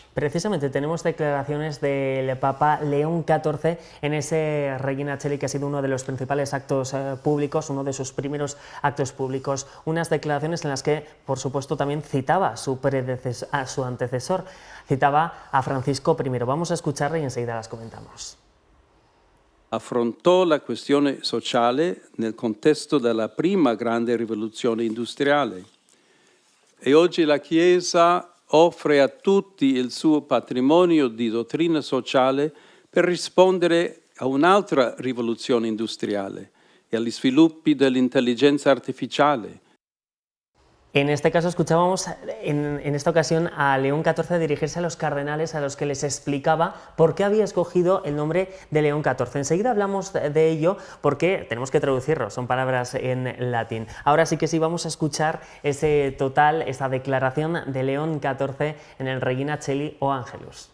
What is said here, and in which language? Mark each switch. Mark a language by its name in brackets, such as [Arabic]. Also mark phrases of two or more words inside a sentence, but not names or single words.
[Spanish] Precisamente tenemos declaraciones del Papa León XIV en ese Regina Cheli, que ha sido uno de los principales actos públicos, uno de sus primeros actos públicos, unas declaraciones en las que, por supuesto, también citaba a su antecesor, citaba a Francisco I. Vamos a escucharla y enseguida las comentamos. [Italian] Affrontò la questione sociale nel contesto della prima grande rivoluzione industriale e oggi la Chiesa offre a tutti il suo patrimonio di dottrina sociale per rispondere a un'altra rivoluzione industriale e agli sviluppi dell'intelligenza artificiale. [Spanish] En este caso escuchábamos en esta ocasión a León XIV dirigirse a los cardenales, a los que les explicaba por qué había escogido el nombre de León XIV. Enseguida hablamos de ello porque tenemos que traducirlo, son palabras en latín. Ahora sí que sí vamos a escuchar esa declaración de León XIV en el Regina Cheli o Angelus.